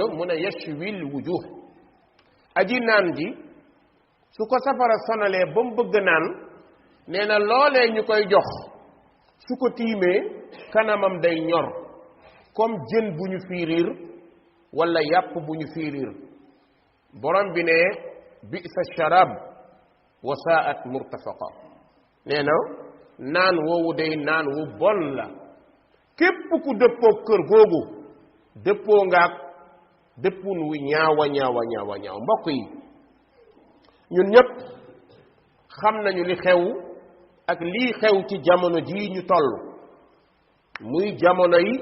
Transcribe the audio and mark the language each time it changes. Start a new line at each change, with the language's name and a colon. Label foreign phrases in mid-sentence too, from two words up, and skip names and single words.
Wolof: mu ne
Arabic: يشوي الوجوه
Wolof: aji naan ji su ko safara sonalee ba mu bëgg naan nee na loolee ñu koy jox su ko tiimee kanamam day ñor comme jën bu ñu fiiriir wala yàpp bu ñu fiiriir borom bi ne
Arabic: بئس الشراب وساءت مرتفقا
Wolof: nee na naan woowu day naan wu bon la képp ku dëppoo kër googu dëppoo ngaak dëppun wu ñaawa mbokk yi ñun ñépp xam nañu li xew ak lii xew ci jamono jii ñu toll muy jamono yi